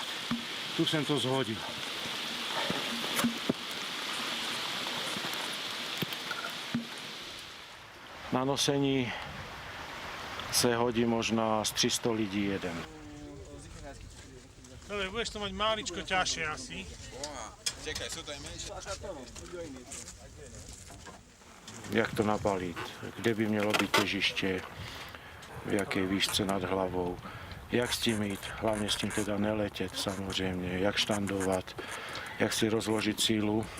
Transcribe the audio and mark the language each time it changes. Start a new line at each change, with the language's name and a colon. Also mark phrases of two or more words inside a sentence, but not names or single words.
Czech: Tu jsem to zhodil. Na nosení se hodí možná z 300 lidí jeden.
Slovak: Dobre, budeš to mať máličko ťažšie asi. Čekaj, sú to aj menšie.
Czech: Jak to nabalit, kde by mělo být těžiště, v jaké výšce nad hlavou, jak s tím jít, hlavně s tím teda neletět samozřejmě, jak štandovat, jak si rozložit sílu.